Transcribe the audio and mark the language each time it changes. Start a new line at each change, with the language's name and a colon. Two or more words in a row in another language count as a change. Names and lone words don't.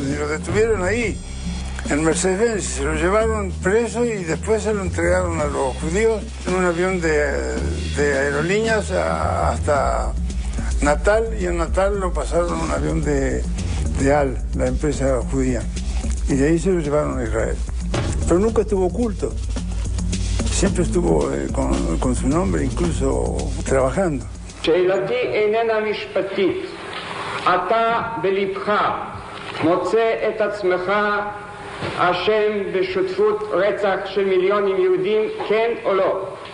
Spanish: Y lo detuvieron ahí, en Mercedes-Benz. Se lo llevaron preso y después se lo entregaron a los judíos en un avión de aerolíneas hasta Natal. Y en Natal lo pasaron a un avión de AL, la empresa judía. Y de ahí se lo llevaron a Israel. Pero nunca estuvo oculto. Siempre estuvo con su nombre, incluso trabajando.
Hebrew: שאלתי איננה משפטית. אתה בלבך מוצא את עצמך אשם בשותפות רצח של מיליונים יהודים, כן או לא?